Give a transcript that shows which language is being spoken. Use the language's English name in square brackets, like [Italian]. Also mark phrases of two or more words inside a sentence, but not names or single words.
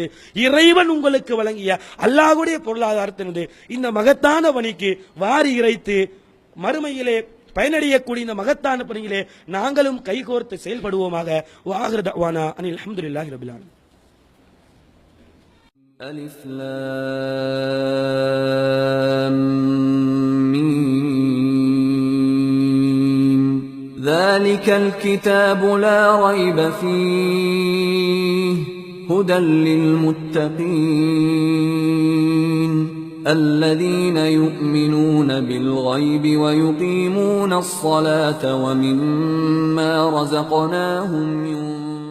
[Tamil] இறைவன் உங்களுக்கு வழங்கிய அல்லாஹ்வுடைய பொருளாதாரத்திலிருந்து இந்த மகத்தான பணிக்கு வாரி இறைத்து மறுமையிலே பயனடையக்கூடிய இந்த மகத்தான பணியிலே நாங்களும் கைகோர்த்து செயல்படுவோமாக. [Arabic] وآخر دعوانا أن الحمد لله رب العالمين. الم ذلك الكتاب لا ريب فيه هدى للمتقين الذين يؤمنون بالغيب ويقيمون الصلاة ومما رزقناهم ينفقون